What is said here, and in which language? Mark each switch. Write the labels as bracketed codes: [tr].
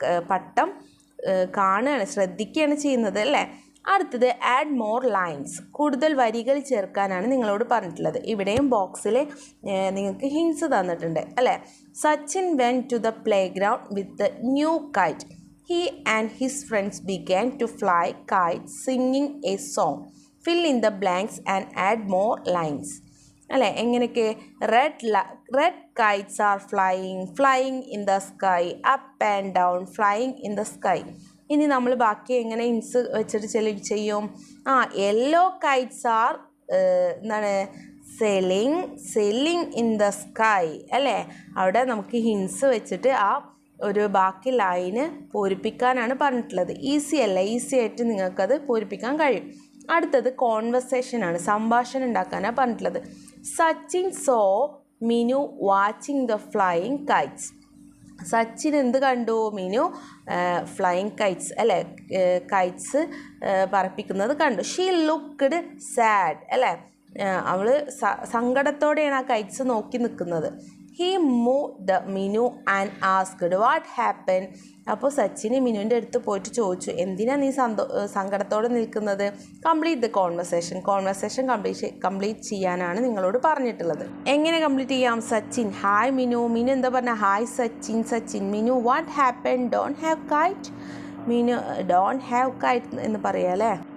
[ml] പട്ടം കാണുകയാണ്, ശ്രദ്ധിക്കുകയാണ് ചെയ്യുന്നത് അല്ലേ. അടുത്തത് ആഡ് മോർ ലൈൻസ്. കൂടുതൽ വരികൾ ചേർക്കാനാണ് നിങ്ങളോട് പറഞ്ഞിട്ടുള്ളത്. ഇവിടെയും ബോക്സിൽ നിങ്ങൾക്ക് ഹിൻസ് തന്നിട്ടുണ്ട് അല്ലേ. [en] Sachin went to the play ground with the new kite. He and his friends began to fly kites singing a song. Fill in the blanks and add more lines. [ml] അല്ലേ, എങ്ങനെയൊക്കെ? [en] Red kites are flying in the sky, up and down, flying in the sky. [ml] ഇനി നമ്മൾ ബാക്കി എങ്ങനെ hints വെച്ചിട്ട് ചെയ്യും? [en] yellow kites are [ml] എന്താണ്, [en] sailing in the sky [ml] അല്ലേ. അവിടെ നമുക്ക് ഹിൻസ് വെച്ചിട്ട് ഒരു ബാക്കി ലൈന് പൂരിപ്പിക്കാനാണ് പറഞ്ഞിട്ടുള്ളത്. ഈസി അല്ല, ഈസി ആയിട്ട് നിങ്ങൾക്കത് പൂരിപ്പിക്കാൻ കഴിയും. അടുത്തത് കോൺവെർസേഷനാണ്, സംഭാഷണം ഉണ്ടാക്കാനാണ് പറഞ്ഞിട്ടുള്ളത്. [en] Sachin saw Minu watching the flying kites. [ml] Sachin എന്ത് കണ്ടു? മിനു ഫ്ലൈയിങ് കൈറ്റ്സ് അല്ലേ, കൈറ്റ്സ് പറപ്പിക്കുന്നത് കണ്ടു. [en] she looked sad [ml] അല്ലേ, അവൾ സങ്കടത്തോടെയാണ് ആ കൈറ്റ്സ് നോക്കി നിൽക്കുന്നത്. [en] He moved Minu and asked what happened. [ml] അപ്പോൾ സച്ചിന് മിനുവിൻ്റെ അടുത്ത് പോയിട്ട് ചോദിച്ചു, എന്തിനാ നീ സങ്കടത്തോടെ നിൽക്കുന്നത്? [en] complete the conversation complete [ml] ചെയ്യാനാണ് നിങ്ങളോട് പറഞ്ഞിട്ടുള്ളത്. എങ്ങനെ കംപ്ലീറ്റ് ചെയ്യാം? സച്ചിൻ ഹായ് മിനു. മിനു എന്താ പറഞ്ഞ? Hi Sachin. [en] Minu what happen? Don't have kite. Meenu don't have kite [ml] എന്ന് പറയാം അല്ലേ.